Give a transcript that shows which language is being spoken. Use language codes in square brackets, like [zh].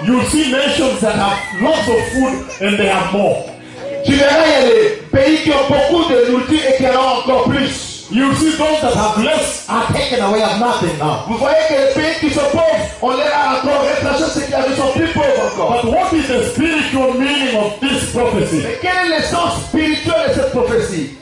[en] you see nations that have lots of food and they have more. [fr] Tu verras il y a des pays qui ont beaucoup de nourriture et qui en ont encore plus. [en] You see those that have less are taken away of nothing now. [fr] Vous voyez que les pays qui sont pauvres, on les a encore retraché, c'est qu'ils sont plus pauvres encore. [en] But what is the spiritual meaning of this prophecy? [fr] Mais quel est le sens spirituel de cette prophétie?